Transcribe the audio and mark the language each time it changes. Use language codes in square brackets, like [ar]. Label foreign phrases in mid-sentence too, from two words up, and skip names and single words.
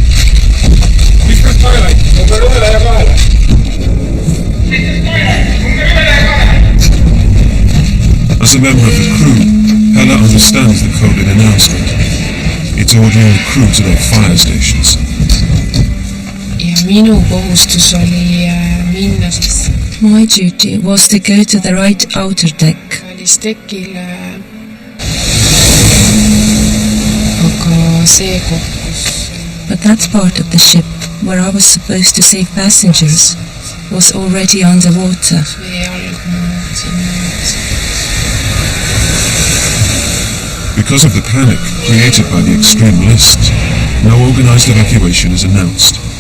[en] As a member of the crew, Hella understands the coded announcement. It's ordering the crew to their fire stations. [et] Minu kohustus oli minna siis. [en] My duty was to go to the right outer deck. [et] Tekil, aga see koht, kus... [en] But that part of the ship where I was supposed to save passengers was already underwater. Because of the panic created by the extreme list, no organized evacuation is announced.